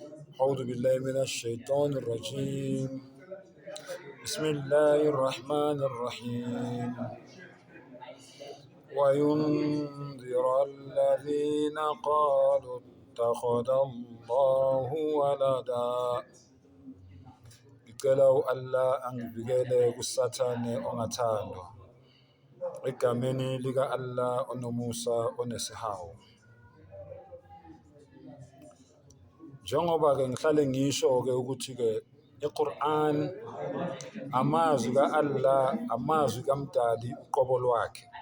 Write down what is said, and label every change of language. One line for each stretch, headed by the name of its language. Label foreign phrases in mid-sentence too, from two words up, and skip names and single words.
Arabic: أعوذ بالله من الشيطان الرجيم. بسم الله الرحمن الرحيم. وينذر الذين قالوا اتخذ الله ولدا.
Zulu: Ngicela Allah angivikele kusathane ongathandwa egameni lika Allah onomusa onesihawu. Njengoba ke ngihlale ngisho ke ukuthi ke iQuran amazwi kaAllah, amazwi kaMdali uqobo lwakhe.